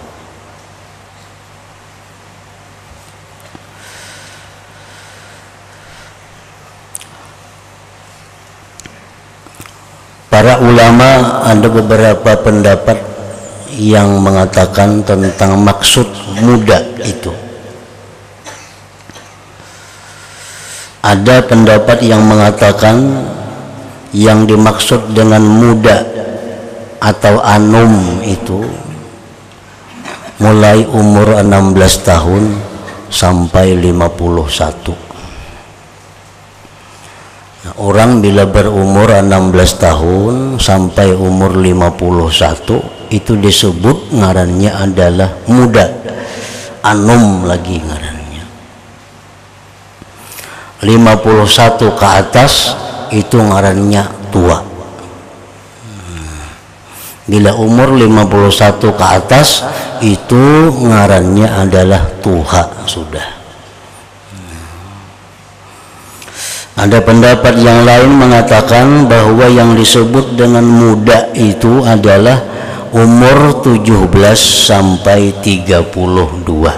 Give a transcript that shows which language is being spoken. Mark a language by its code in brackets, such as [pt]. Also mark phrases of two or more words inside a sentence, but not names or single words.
[id] Para ulama ada beberapa pendapat yang mengatakan tentang maksud muda itu. Ada pendapat yang mengatakan yang dimaksud dengan muda atau anum itu mulai umur 16 tahun sampai 51. Nah, orang bila berumur 16 tahun sampai umur 51 itu disebut ngarannya adalah muda. [bjn] Anum lagi ngarannya. 51 ke atas itu ngarannya tua. Bila umur 51 ke atas itu ngarannya adalah tua sudah. [id] Ada pendapat yang lain mengatakan bahwa yang disebut dengan muda itu adalah umur 17 sampai 32.